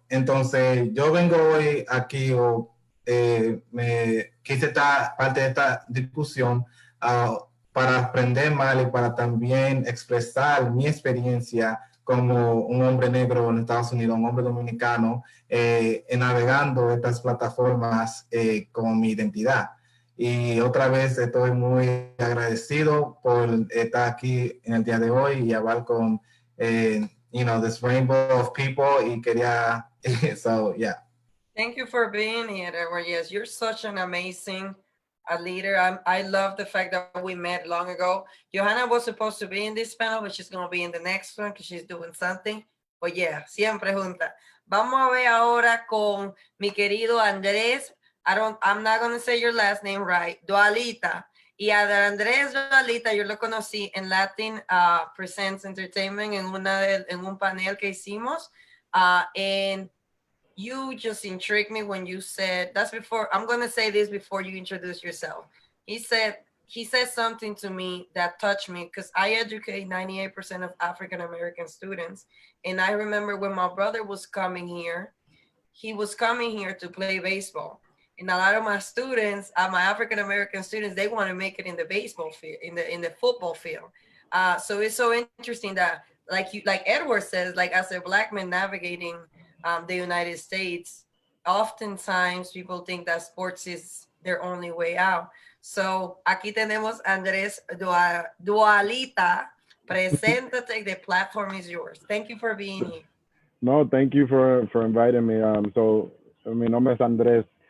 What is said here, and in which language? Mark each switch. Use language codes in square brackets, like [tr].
[es] Entonces, yo vengo hoy aquí, me quise estar parte de esta discusión para aprender más y para también expresar mi experiencia como un hombre negro en Estados Unidos, un hombre dominicano, navegando estas plataformas como mi identidad. Y otra vez estoy muy agradecido por estar aquí en el día de hoy y hablar con, [en] you know, this rainbow of people. [es] Y quería, [en] so yeah. Thank you for being here, Edward. Yes, you're such an amazing leader. I love the fact that we met long ago. Johanna was supposed to be in this panel, but she's going to be in the next one because she's doing something. But yeah, [es] siempre junta. Vamos a ver ahora con mi querido Andrés. [en] I'm not going to say your last name right. [es] Dualita. Y a Andrés Dualita yo lo conocí en Latin Presents Entertainment en un panel que hicimos. [en] And you just intrigued me when you said, that's before, I'm going to say this before you introduce yourself. He said something to me that touched me because I educate 98% of African-American students. And I remember when my brother was coming here, he was coming here to play baseball. And a lot of my students, my African-American students, they want to make it in the baseball field, in the football field. So it's so interesting that, like Edward says, like as a Black man navigating the United States, oftentimes people think that sports is their only way out. [es] So aquí tenemos Andrés Dualita. Preséntate, [en] the platform is yours. Thank you for being here. No, thank you for inviting me. So, [es] mi nombre es Andrés.